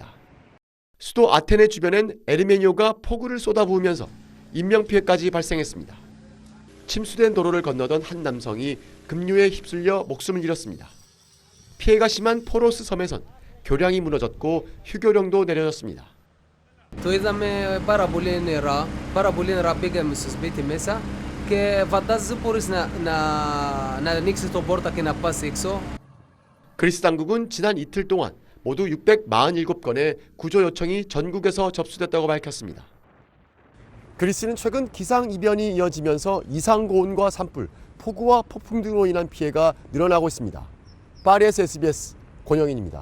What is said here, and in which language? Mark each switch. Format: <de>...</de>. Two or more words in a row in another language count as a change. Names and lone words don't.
<ko>수도 아테네 주변엔 에르메니오가 폭우를 쏟아부으면서 인명피해까지 발생했습니다. 침수된 도로를 건너던 한 남성이 급류에 휩쓸려 목숨을 잃었습니다. 피해가 심한 포로스 섬에선 교량이 무너졌고 휴교령도 내려졌습니다.</ko> <el>Το είδαμε πάρα πολύ νερά πήγαμε στο σπίτι μέσα και φαντάζεσαι μπορείς να ανοίξεις το πόρτα και να πας έξω.</el> <ko>그리스 당국은 지난 이틀 동안 모두 647건의 구조 요청이 전국에서 접수됐다고 밝혔습니다. 그리스는 최근 기상 이변이 이어지면서 이상 고온과 산불, 폭우와 폭풍 등으로 인한 피해가 늘어나고 있습니다. 파리에서 SBS 권영인입니다.</ko>